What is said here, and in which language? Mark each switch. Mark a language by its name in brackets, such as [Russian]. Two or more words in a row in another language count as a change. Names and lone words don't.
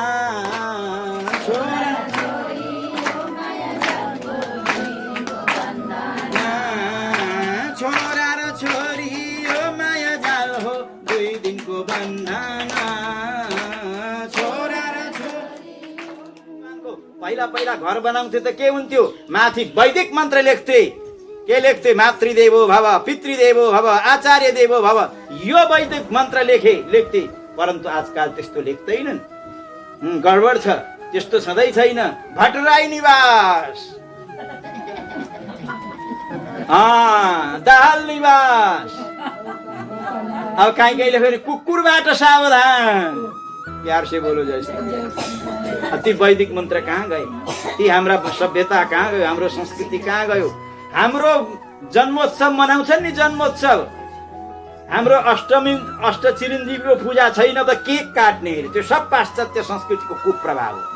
[Nepali] छोरा र छोरी यो माया जाल हो 2 दिनको बन्धना। छोरा र छोरी पहिला घर बनाउँथे त के हुन्थ्यो? माथि वैदिक मन्त्र लेख्थे। के लेख्थे? [Sanskrit] मातृदेवो भव, पितृदेवो भव, आचार्य देवो भव, [Nepali] यो वैदिक मन्त्र लेख्थे। परन्तु आजकल त्यस्तो लेख्दैनन्। गडबड छ, त्यस्तो सधैँ छैन। भट्टराई निवास, दाहाल निवास। अब कहीँ फेरि कुकुरबाट सावधान। [Hindi] प्यार से बोलो जय श्री। [Nepali] ती वैदिक मन्त्र कहाँ गए? ती हाम्रा सभ्यता कहाँ गयो? हाम्रो संस्कृति कहाँ गयो? हाम्रो जन्मोत्सव मनाउँछन् नि, जन्मोत्सव। हाम्रो अष्टचिरञ्जीवीको पूजा छैन त केक काट्ने, त्यो सब पाश्चात्य संस्कृतिको कुप्रभाव हो।